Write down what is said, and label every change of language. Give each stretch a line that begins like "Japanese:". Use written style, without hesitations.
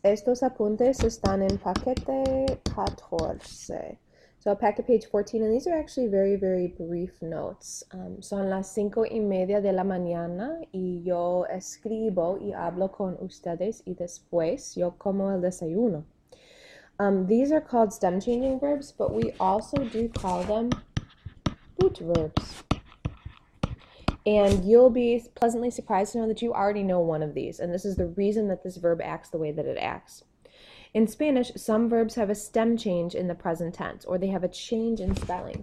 Spanish: Estos apuntes están en paquete 14.
English: So packet page 14, and these are actually very, very brief notes.
Spanish: Son las 5:30 de la mañana y yo escribo y hablo con ustedes y después yo como el desayuno.
English: These are called stem changing verbs, but we also do call them boot verbs. And you'll be pleasantly surprised to know that you already know one of these, and this is the reason that this verb acts the way that it acts. In Spanish, some verbs have a stem change in the present tense, or they have a change in spelling.